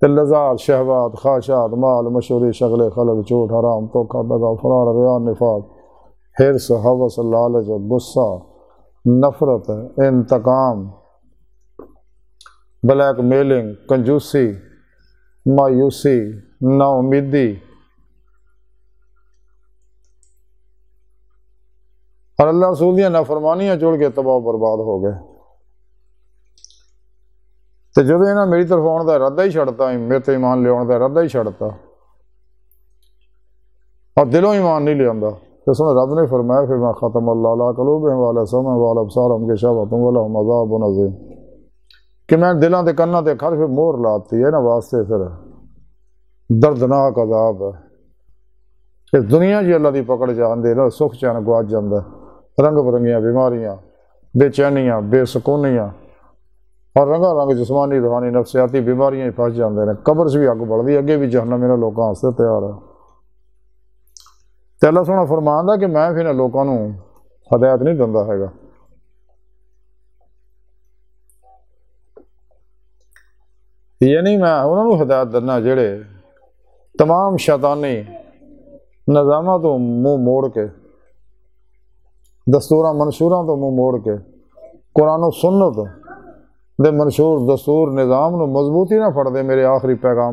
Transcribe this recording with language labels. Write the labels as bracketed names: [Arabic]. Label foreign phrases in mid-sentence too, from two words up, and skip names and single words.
[Punjabi] تے لذات، شہوات، خواہشات، مال، مشہوری، شغل خلق، جھوٹ، حرام، دھوکہ، دغا، فرار، ریا، نفاق، حرص، ہوس، لالچ، غصہ، نفرت، انتقام، بلیک میلنگ، کنجوسی، مایوسی، نا امیدی، اور اللہ رسول دیاں نافرمانیاں جڑ کے تباہ و برباد ہو گئے۔ تو جدو انہاں میری طرف آن دا ارادہ ہی چھڑتا، میرے تے ایمان لے آن دا ارادہ ہی چھڑتا اور دلوں ایمان نہیں لے آندا، تو سن رب نے فرمایا پھر میں [Arabic] ختم اللہ علی قلوبہم وعلی سمعہم وعلی ابصارہم غشاوۃ ولہم عذاب عظیم، [Punjabi] کہ میں دلاں تے کناں تے کھر پھر مہر لاتی ہے نا واسطے پھر دردناک عذاب ہے۔ اس دنیا جی اللہ دی پکڑ جاندے نا، سکھ چین گواچ جاندا، رنگ برنگیاں بیماریاں، بے چینیاں، بے سکونیاں اور رنگا رنگ جسمانی روحانی نفسیاتی بیماریاں ہی پھنس جاندے نے، قبر سے بھی اگ بڑھدی، اگے بھی جہنم انہاں لوکاں واسطے تیار ہے۔ تے اللہ سونا فرماندا کہ میں پھر لوکاں نوں ہدایت نہیں دیندا ہے گا، یہ نہیں میں انہاں نوں ہدایت دینا جڑے تمام شیطانی نظاماں تو منہ موڑ کے، دستوراں منشوراں تو منہ موڑ کے، قرآن و سنت دے منشور دستور نظام نو مضبوطی نہ پھڑ دے، میرے آخری پیغام